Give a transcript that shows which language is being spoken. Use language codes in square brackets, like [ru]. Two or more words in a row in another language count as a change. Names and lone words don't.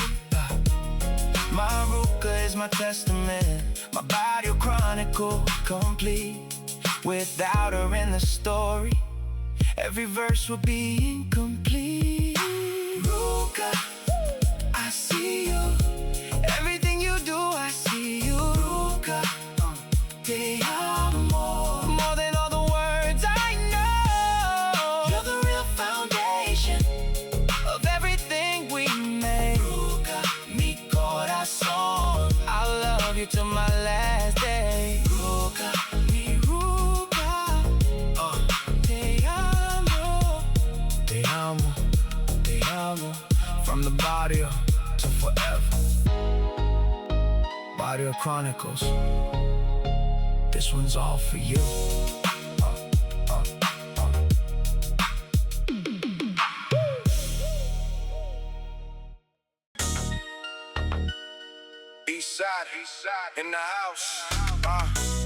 [en] My Ruca is my testament, my barrio chronicle complete. Without her in the story, every verse would be incomplete. Ruca, I see you. Everything you do, I see you. [es] Ruca, te amo. [en] More than all the words I know. You're the real foundation of everything we made. [es] Ruca, mi corazón. [en] I'll love you till my last day. [es] Ruca, mi Ruca. Te amo. Te amo. Te amo. [en] From the barrio to forever. Barrio Chronicles. This one's all for you. East side, in the house.